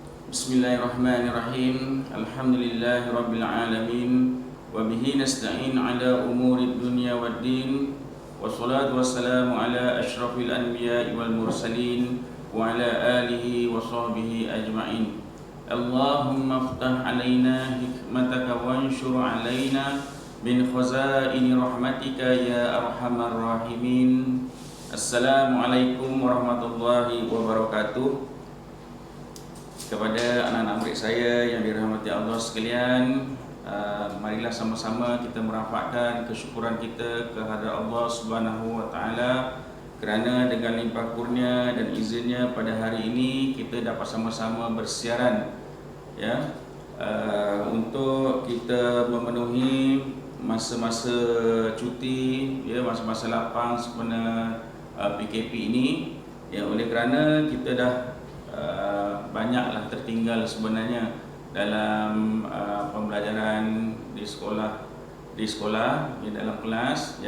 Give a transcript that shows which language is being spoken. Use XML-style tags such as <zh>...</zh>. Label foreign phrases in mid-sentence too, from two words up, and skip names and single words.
<ar>بسم الله الرحمن الرحيم. الحمد لله رب العالمين وبه نستعين على أمور الدنيا والدين. والصلاة والسلام على أشرف الأنبياء والمرسلين وعلى آله وصحبه أجمعين. اللهم افتح علينا حكمتك وانشر علينا من خزائن رحمتك يا أرحم الراحمين. السلام عليكم ورحمة الله وبركاته.</ar> <ms>Kepada anak-anak murid saya yang dirahmati Allah sekalian, marilah sama-sama kita merafakkan kesyukuran kita kehadrat</ms> <ar>الله سبحانه وتعالى</ar> <ms>kerana dengan limpah kurnia dan izinnya pada hari ini kita dapat sama-sama bersiaran ya, untuk kita memenuhi masa-masa cuti ya, masa-masa lapang sempena PKP ini ya, oleh kerana kita dah banyaklah tertinggal sebenarnya dalam pembelajaran di sekolah ya, dalam kelas.</ms>